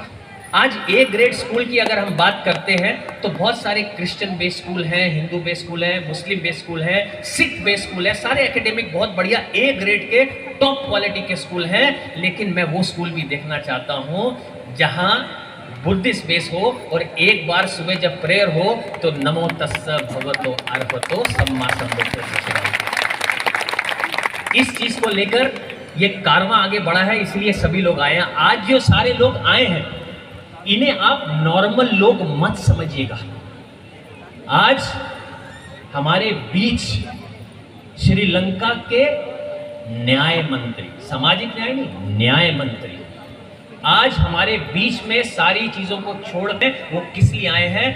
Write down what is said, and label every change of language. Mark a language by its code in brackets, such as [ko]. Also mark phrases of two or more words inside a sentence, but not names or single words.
[hi] आज [en] A grade school [hi] की अगर हम बात करते हैं तो बहुत सारे [en] Christian based school [hi] हैं, [en] Hindu based school [hi] हैं, [en] Muslim based school [hi] हैं, [en] Sikh based school [hi] है, सारे एकेडमिक बहुत बढ़िया [en] A grade [hi] के [en] top quality [hi] के स्कूल हैं। लेकिन मैं वो स्कूल भी देखना चाहता हूँ जहाँ [en] Buddhist base [hi] हो, और एक बार सुबह जब प्रेयर हो तो [pi] नमो तस्स भगवतो अरहतो सम्मा संबुद्धो। [hi] इस चीज को लेकर ये कारवां आगे बढ़ा है, इसलिए सभी लोग आए हैं। आज जो सारे लोग आए हैं इन्हें आप नॉर्मल लोग मत समझिएगा। आज हमारे बीच श्रीलंका के न्याय मंत्री, सामाजिक न्याय नहीं, न्याय मंत्री आज हमारे बीच में सारी चीजों को छोड़ के वो किस लिए आए हैं?